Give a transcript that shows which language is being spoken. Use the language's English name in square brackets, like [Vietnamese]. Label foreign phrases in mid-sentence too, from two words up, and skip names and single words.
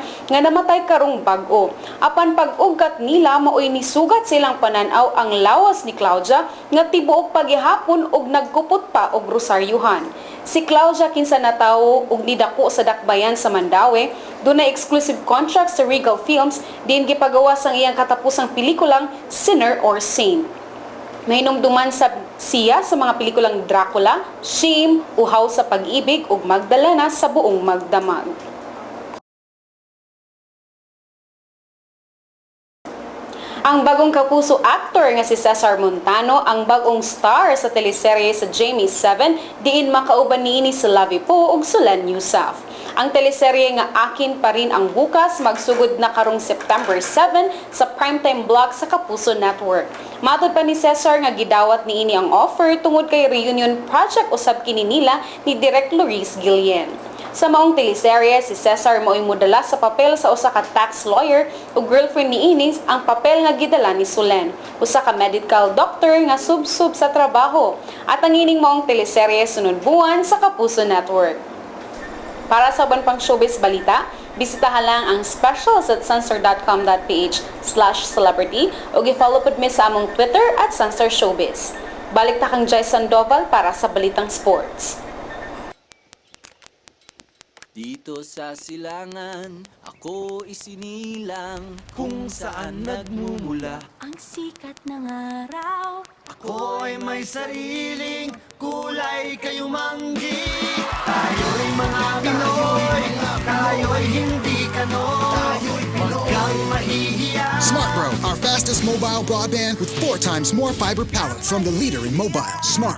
[Cebuano] nga namatay karong bag-o. Apan pag-ugkat nila maoy nisugat silang pananaw ang lawas ni Claudia nga tibuok paghihapon ug nagkupot pa og rosaryuhan. Si Claudia kinsa natawo og nidako sa dakbayan sa Mandaue, dunay [English] exclusive contract [Cebuano] sa Regal Films din gipagawas ang iyang katapusang pelikulang Sinner or Saint. Mahinumduman siya sa mga pelikulang Dracula, Shame, Uhaw sa Pag-ibig ug Magdalena sa buong Magdamag. Ang bagong kapuso actor nga si Cesar Montano ang bagong star sa teleserye sa Jamie 7 diin makauban niini si Lavi Po ug Solen Yusaf. Ang teleserye nga Akin pa rin ang bukas magsugod na karong September 7 sa primetime block sa Kapuso Network. Matod pa ni Cesar nga gidawat niini ang offer tungod kay reunion project usab kini nila ni Direk Loris Guillen. Sa maong teleserye, si Cesar mo'y mudala sa papel sa usa ka [English] tax lawyer [Cebuano] o girlfriend ni Inis ang papel nga gidala ni Solen, usa ka [English] medical doctor [Cebuano] nga sub-sub sa trabaho. At ang ining maong teleserye sunod buwan sa Kapuso Network. Para sa uban pang showbiz balita, bisitahan lang ang specials at sansar.com.ph/celebrity o i-follow pod mi sa among Twitter at Sansar Showbiz. Balik ta kang Jai Sandoval para sa Balitang Sports. [Filipino] Dito sa silangan, ako isinilang kung saan nagmumula. Ang sikat ng araw. Ako'y may sariling kulay kayumanggi. Tayo'y mga Pinoy, tayo'y hindi kanon. Huwag kang mahihiya. [English] Smart Bro, our fastest mobile broadband with 4 times more fiber power from the leader in mobile. Smart.